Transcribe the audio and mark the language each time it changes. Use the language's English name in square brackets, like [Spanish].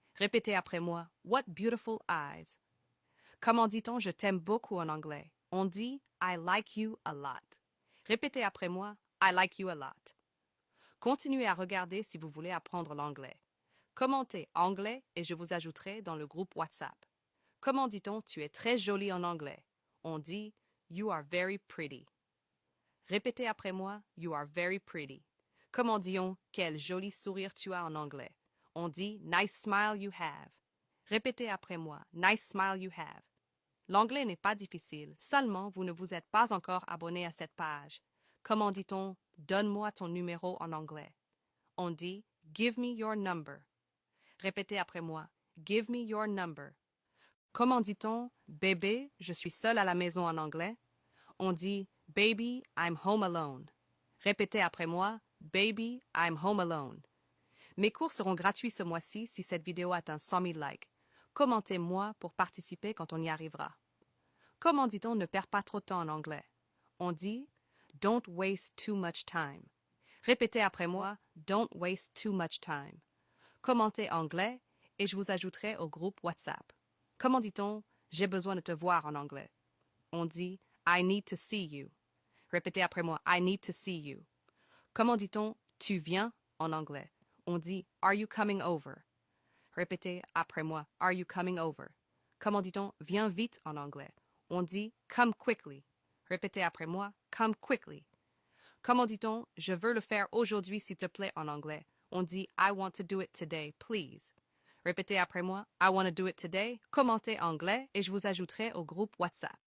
[French] Répétez après moi, [English] what beautiful eyes. [French] Comment dit-on je t'aime beaucoup en anglais? On dit [English] I like you a lot. [French] Répétez après moi, [English] I like you a lot. [French] Continuez à regarder si vous voulez apprendre l'anglais. Commentez anglais et je vous ajouterai dans le groupe WhatsApp. Comment dit-on tu es très jolie en anglais? On dit [English] you are very pretty. [French] Répétez après moi, [English] you are very pretty. [French] Comment dit-on quel joli sourire tu as en anglais? On dit [English] nice smile you have. [French] Répétez après moi, [English] nice smile you have. [French] L'anglais n'est pas difficile, seulement vous ne vous êtes pas encore abonné à cette page. Comment dit-on donne-moi ton numéro en anglais? On dit [English] give me your number. [French] Répétez après moi, [English] give me your number. [French] Comment dit-on bébé, je suis seul à la maison en anglais? On dit [English] baby, I'm home alone. [French] Répétez après moi, [English] baby, I'm home alone. [French] Mes cours seront gratuits ce mois-ci si cette vidéo atteint 100 000 likes. Commentez-moi pour participer quand on y arrivera. Comment dit-on ne perds pas trop de temps en anglais? On dit [English] don't waste too much time. [French] Répétez après moi, [English] don't waste too much time. [French] Commentez anglais et je vous ajouterai au groupe WhatsApp. Comment dit-on j'ai besoin de te voir en anglais? On dit [English] I need to see you. [French] Répétez après moi, [English] I need to see you. [French] Comment dit-on tu viens en anglais? On dit [English] are you coming over? [French] Répétez après moi, [English] are you coming over? [French] Comment dit-on viens vite en anglais? On dit [English] come quickly. [French] Répétez après moi, [English] come quickly. [French] Comment dit-on je veux le faire aujourd'hui s'il te plaît en anglais? On dit [English] I want to do it today, please. [French] Répétez après moi, [English] I want to do it today. [French] Commentez anglais et je vous ajouterai au groupe WhatsApp.